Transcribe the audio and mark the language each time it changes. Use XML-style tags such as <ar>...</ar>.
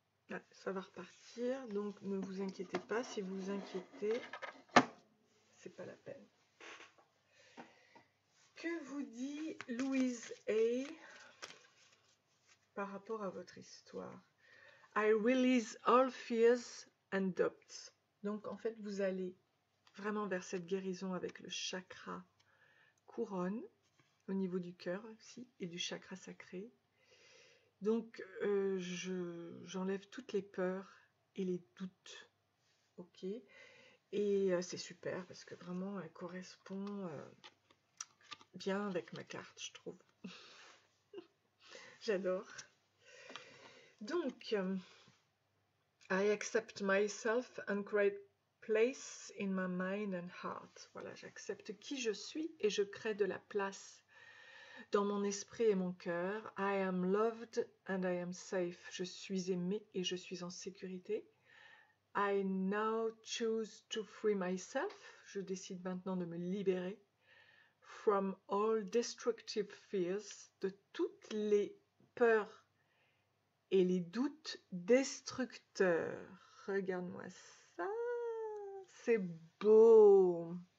<fr>Ah, ça va repartir, donc ne vous inquiétez pas. Si vous vous inquiétez, c'est pas la peine. Que vous dit Louise A par rapport à votre histoire?</fr> <en>I release all fears and doubts.</en> <fr>Donc en fait, vous allez vraiment vers cette guérison avec le chakra couronne, au niveau du cœur aussi, et du chakra sacré. Donc j'enlève toutes les peurs et les doutes. Ok. Et c'est super parce que vraiment elle correspond bien avec ma carte, je trouve. J'adore.</fr> <en>Donc, I accept myself and create place in my mind and heart.</en> <fr>Voilà, j'accepte qui je suis et je crée de la place dans mon esprit et mon cœur.</fr> <en>I am loved and I am safe.</en> <fr>Je suis aimée et je suis en sécurité.</fr> <en>I now choose to free myself.</en> <fr>Je décide maintenant de me libérer.</fr> <en>From all destructive fears,</en> <fr>de toutes les peurs et les doutes destructeurs. Regarde-moi ça, c'est beau.</fr>